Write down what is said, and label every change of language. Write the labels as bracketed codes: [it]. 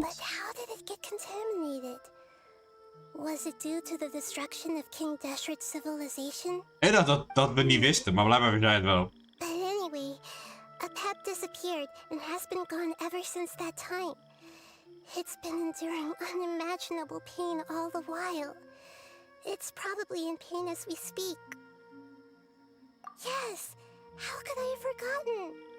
[en] But how did it get contaminated? Was it due to the destruction of King Deshret's civilization? [nl] Ik dacht dat we niet wisten, maar blijkbaar wist jij het wel. [en] But anyway, Apep disappeared and has been gone ever since that time. It's been enduring unimaginable pain all the while. It's probably in pain as we speak. Yes, how could I have forgotten?